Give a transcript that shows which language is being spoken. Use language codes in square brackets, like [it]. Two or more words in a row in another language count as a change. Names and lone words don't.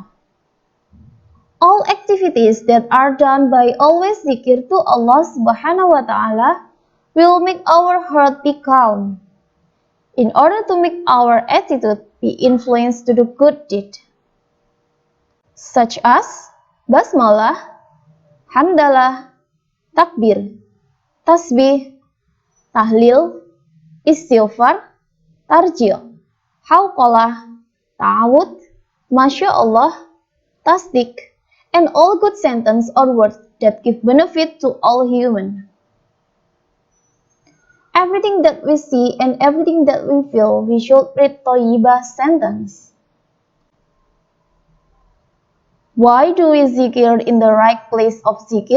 [en] All activities that are done by always zikir to [ar] الله سبحانه وتعالى [en] will make our heart be calm, in order to make our attitude be influenced to do good deed, such as basmalah, hamdalah, takbir, tasbih, tahlil, istighfar, tarjih, hauqalah, ta'awud, [ar] ما شاء الله, [en] tasdik, and all good sentence or words that give benefit to all human. Everything that we see and everything that we feel, we should read Thayyibah sentence. Why do we zikir in the right place of zikir?